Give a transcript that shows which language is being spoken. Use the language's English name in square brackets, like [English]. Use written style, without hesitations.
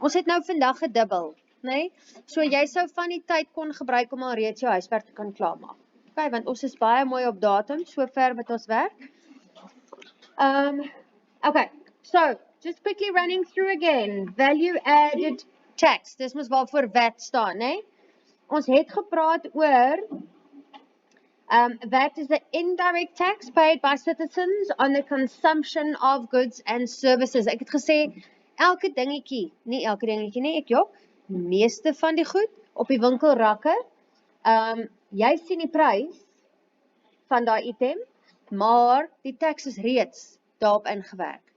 [Afrikaans] Ons het nou vandag gedubbel, nee? So jy sou van die tyd kon gebruik om al reeds jou huiswerk te kan klaarmaak. Okay, want ons is baie mooi op datum, so ver met ons werk. [English] Okay, so just quickly running through again. Value added tax. [Afrikaans] Dis mos waarvoor VAT staan, né? Ons het gepraat oor [English] VAT is the indirect tax paid by citizens on the consumption of goods and services. [Afrikaans] Ek het gesê elke dingetjie, nie elke dingetjie nie, ek jok, die meeste van die goed op die winkelrakke. Jy sien die prys van daai item, maar die tax is reeds daarop ingewerk.